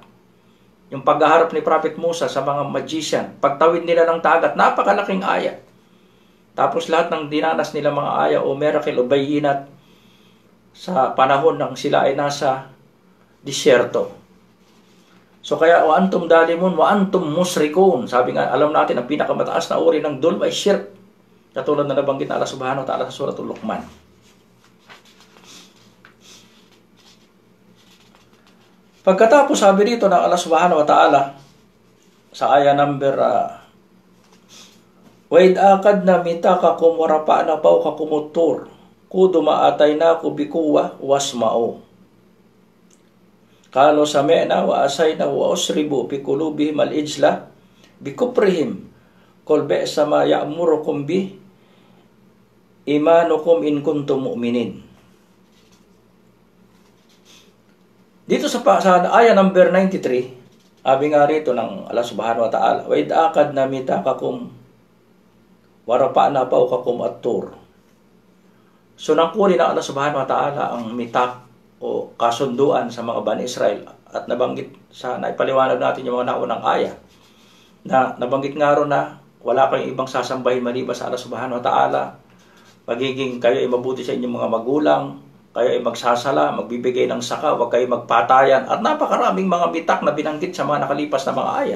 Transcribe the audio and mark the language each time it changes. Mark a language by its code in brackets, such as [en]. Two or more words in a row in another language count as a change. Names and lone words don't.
[tl] Yung paghaharap ni Prophet Musa sa mga magician, pagtawid nila ng dagat, napakalaking ayat. Tapos lahat ng dinanas nila mga aya o miracle o bayinat sa panahon ng sila ay nasa disyerto. So kaya, [ar] وأنتم ظالمون، وأنتم مشركون. [tl] Sabi nga, alam natin, ang pinakamataas na uri ng dulm ay shirk. Katulad na nabanggit na Allah [ar] سبحانه وتعالى [tl] sa Suratul Luqman. Pagkatapos sabi dito ng Allah [ar] سبحانه وتعالى [tl] sa aya number [ar] وَإِذْ أَخَذْنَا مِيثَاقَكُمْ وَرَفَعْنَا فَوْقَكُمُ الطُّورَ خُذُوا مَا آتَيْنَاكُمْ بِقُوَّةٍ وَاسْمَعُوا قَالُوا سَمِعْنَا وَعَصَيْنَا وَأُشْرِبُوا فِي قُلُوبِهِمُ الْعِجْلَ بِكُفْرِهِمْ قُلْ بِئْسَ مَا يَأْمُرُكُمْ بِهِ إِيمَانُكُمْ إِن كُنتُم مُؤْمِنِينَ. [tl] Dito sa aya number 93, sabi nga rito ng Allah [ar] سبحانه وتعالى, وَإِذْ أَخَذْنَا مِيثَاقَكُمْ وَرَفَعْنَا فَوْقَكُمُ الطُّورَ. [tl] So nangkuli ng Allah [ar] سبحانه وتعالى [tl] ang mitak o kasunduan sa mga Bani Israel at nabanggit sa naipaliwanag natin yung mga naunang aya na nabanggit nga ron na wala kayong ibang sasambahin maliban sa Allah [ar] سبحانه وتعالى. [tl] Pagiging kayo ay mabuti sa inyong mga magulang, kayo ay magsasala, magbibigay ng saka, huwag kayo magpatayan, at napakaraming mga bitak na binanggit sa mga nakalipas na mga aya.